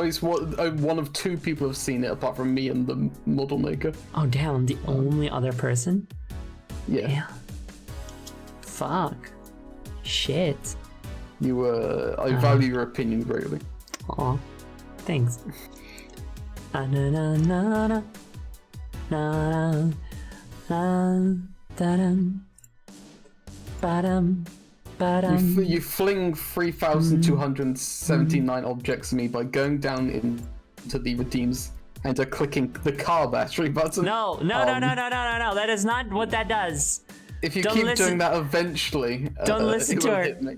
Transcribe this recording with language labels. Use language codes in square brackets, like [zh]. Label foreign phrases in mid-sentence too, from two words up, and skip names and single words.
[en] Zoe's one of 2 people who've seen it apart from me and the model maker. Oh damn! I'm the only other person. Yeah. Yeah. Fuck. Shit. I value your opinion greatly. Aw. Thanks. Na na na na na na da-dum. Ba-dum. Ba-dum. You fling 3,279 objects at me by going down into the redeems and clicking the car battery button. No. That is not what that does. If you keep doing that, eventually, don't listen to her. Hit me.